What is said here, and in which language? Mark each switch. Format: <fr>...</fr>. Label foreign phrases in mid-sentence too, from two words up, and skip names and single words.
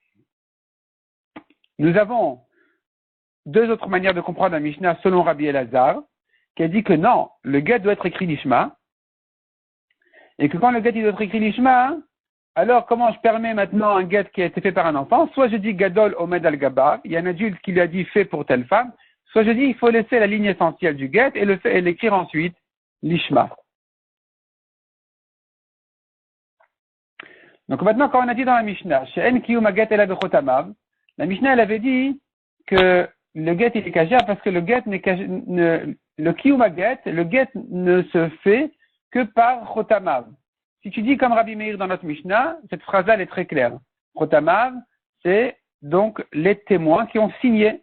<fr>Nous avons deux autres manières de comprendre la Mishnah selon Rabbi Elazar, qui a dit que non, le guet doit être écrit l'Ishma, et que quand le guet il doit être écrit l'Ishma, alors comment je permets maintenant un guet qui a été fait par un enfant? Soit je dis</fr> <he>גדול עומד על גביו,</he> <fr>il y a un adulte qui lui a dit fait pour telle femme, soit je dis il faut laisser la ligne essentielle du guet et l'écrire ensuite l'Ishma. Donc maintenant, quand on a dit dans la Mishnah,</fr> <he>שאין קיום הגט אלא בחותמיו,</he> <fr>la Mishnah elle avait dit que le guet il est caché parce que le guet le</fr> <he>קיום הגט,</he> <fr>le guet ne se fait que par chotamav. Si tu dis comme Rabbi Meir dans notre Mishnah, cette phrase-là elle est très claire. Chotamav, c'est donc les témoins qui ont signé.</fr>